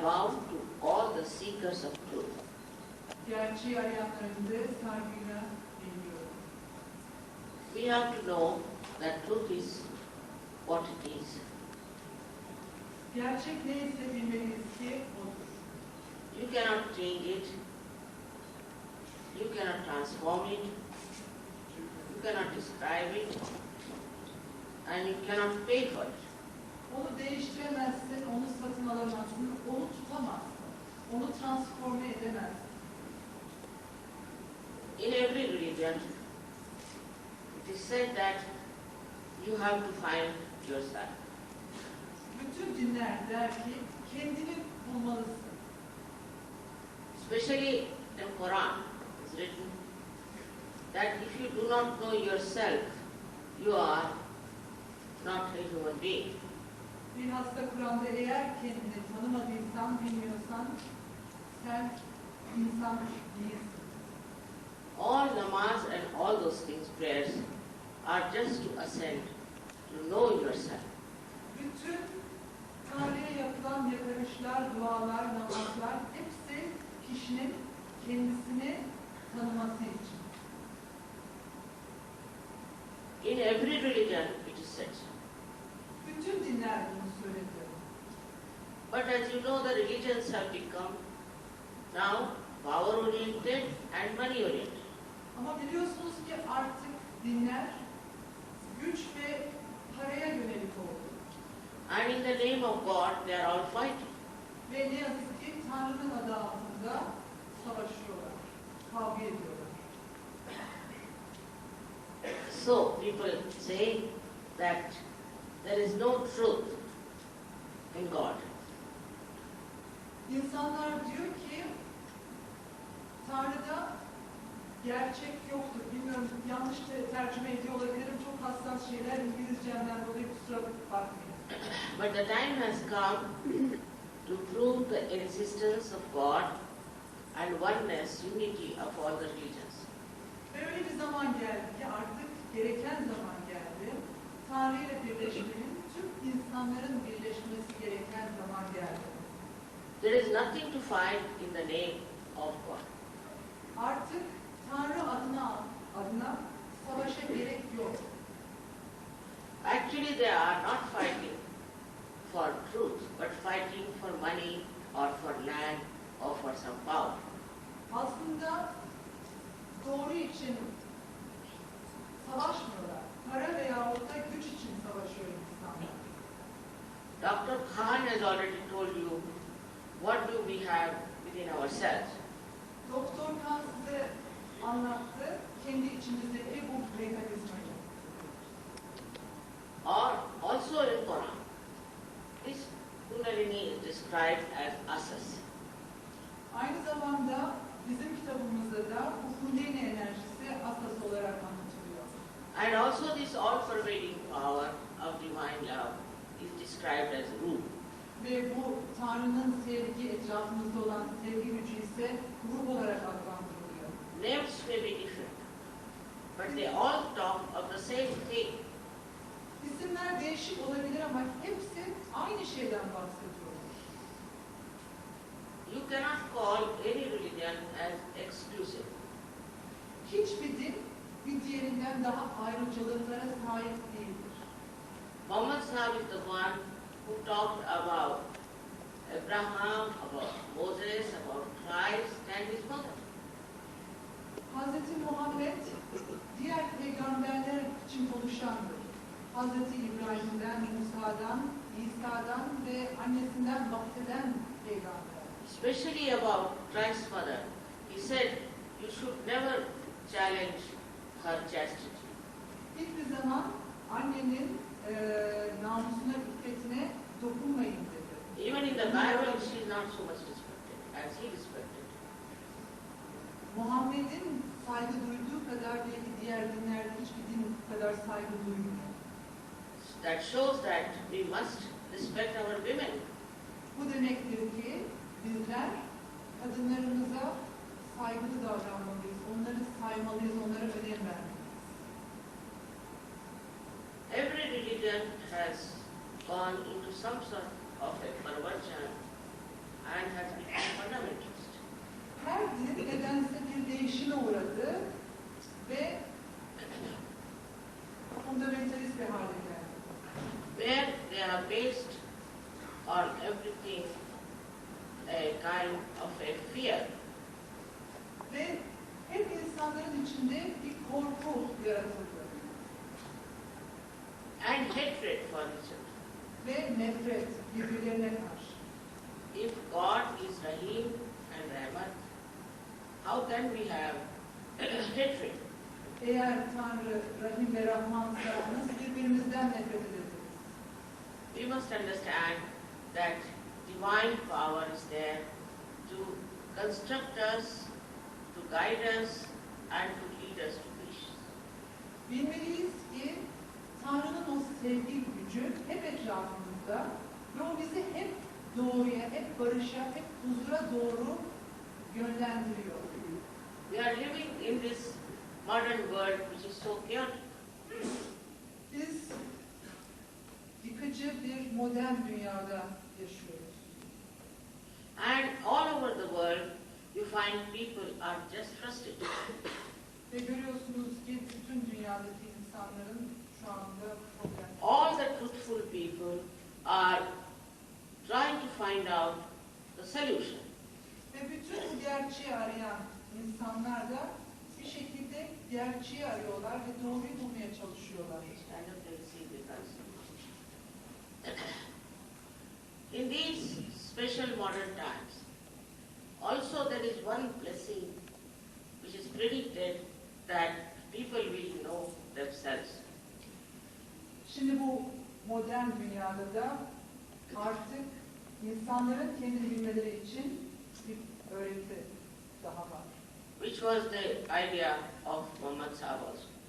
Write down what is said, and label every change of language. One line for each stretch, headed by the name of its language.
English: I vow to all the seekers of truth.
Turkish: Gerçeği arayanlara saygıyla eğiliyorum.
English: We have to know that truth is what it is.
Turkish: Gerçek neyse bilmeliyiz ki odur.
English: You cannot change it. You cannot transform it. You cannot describe it. And you cannot pay for it.
Turkish: Onu değiştiremezsin, onu satın alamazsın, onu tutamazsın, onu transforme edemezsin.
English: In every religion, it is said that you have to find yourself.
Turkish: Bütün dinler der ki kendini bulmalısın.
English: Especially in Quran, it's written that if you do not know yourself, you are not a human being.
Turkish: Bilhassa Kur'an'da eğer kendini tanımadıysan, bilmiyorsan sen insan değilsin.
English: All namaz and all those things, prayers, are just to ascend, to know yourself.
Turkish: Bütün Tanrı'ya yapılan yakarışlar, dualar, namazlar hepsi kişinin kendisini tanıması için.
English: In every religion it is said.
Turkish: Bütün dinler bunu söyledi.
English: But as you know, the religions have become now power-oriented and money-oriented.
Turkish: Ama biliyorsunuz ki artık dinler güç ve paraya yönelik oldu.
English: And in the name of God, they are all fighting.
Turkish: Ve ne yazık ki Tanrı'nın adı altında savaşıyorlar, kavga ediyorlar.
English: So people say that there is no truth in God.
Turkish: İnsanlar diyor ki Tanrı'da gerçek yoktur. Bilmiyorum, yanlış tercüme ediyor olabilirim. Çok hassas şeyler İngilizcemden dolayı kusura bakmayın.
English: But the time has come to prove the existence of God and oneness, unity of all the religions.
Turkish: Ve öyle bir zaman geldi ki artık gereken zaman geldi. Tanrı ile birleşmenin, tüm insanların birleşmesi gereken zaman geldi.
English: There is nothing to fight in the name of God.
Turkish: Artık Tanrı adına savaşa gerek yok.
English: Actually, they are not fighting for truth, but fighting for money or for land or for some power.
Turkish: Aslında doğru için savaşmıyorlar. Para veyahut da güç için savaşıyor insanlar.
English: Dr. Khan has already told you what do we have within ourselves.
Turkish: Doktor Khan size anlattı kendi içimizdeki bu mekanizmayı.
English: Or also in Quran, this Kundalini is described as asas.
Turkish: Aynı zamanda bizim kitabımızda da bu Kundalini enerjisi asas olarak anlatılıyor.
English: And also this all-pervading power of divine love is described as ruh.
Turkish: Ve bu Tanrı'nın sevgi, etrafımızda olan sevgi gücü ise ruh olarak adlandırılıyor.
English: Names may be different, but they all talk of the same thing.
Turkish: İsimler değişik olabilir ama hepsi aynı şeyden bahsediyor.
English: You cannot call any religion as exclusive.
Turkish: Hiçbir din bir diğerinden daha ayrıcalıklara sahip değildir.
English: Muhammad Sahib is the one who talked about Abraham, about Moses, about Christ and his mother.
Turkish: Hazreti Muhammed diğer peygamberler için konuşandır. Hazreti İbrahim'den, Musa'dan, İsa'dan ve annesinden bahseden peygamber.
English: Especially about Christ's mother. He said, you should never challenge her chastity.
Turkish: Hiçbir zaman annenin namusuna, iffetine dokunmayın dedi.
English: Even in the Bible, she is not so much respected as he respected.
Turkish: Muhammed'in saygı duyduğu kadar belki diğer dinlerde hiçbir din bu kadar saygı duymuyor.
English: That shows that we must respect our women.
Turkish: Bu demektir ki bizler kadınlarımıza saygılı davranmalıyız, onları saymalıyız, onlara önem vermeliyiz.
English: Every religion has gone into some sort of a perversion and has become fundamentalist.
Turkish: Her din nedense bir değişime uğradı ve fundamentalist bir hale geldi.
English: Where they are based on everything a kind of a fear.
Turkish: Ve hep insanların içinde bir korku yaratıldı.
English: And hatred for each other.
Turkish: Ve nefret birbirlerine karşı.
English: If God is Rahim and Rahman, how can we have hatred?
Turkish: Eğer Tanrı Rahim ve Rahmansa nasıl birbirimizden nefret ederiz?
English: We must understand that divine power is there to construct us, to guide us, and to lead us to peace.
Turkish: Bilmeliyiz ki Tanrı'nın o sevgi gücü hep etrafımızda ve o bizi hep doğruya, hep barışa, hep huzura doğru yönlendiriyor.
English: We are living in this modern world which is so chaotic.
Turkish: Biz yıkıcı bir modern dünyada yaşıyoruz.
English: And all over the world, you find people are just frustrated.
Turkish: Ve görüyorsunuz ki bütün dünyadaki insanların şu anda problem.
English: All the truthful people are trying to find out the solution.
Turkish: Ve bütün bu gerçeği arayan insanlar da bir şekilde gerçeği arıyorlar ve doğruyu bulmaya çalışıyorlar.
English: Stand up and see the person. In these special modern times, also there is one blessing which is predicted that people will know themselves.
Turkish: Şimdi bu modern dünyada da artık insanların kendini bilmeleri için bir öğreti daha var.
English: Which was the idea of Muhammad Sahib also.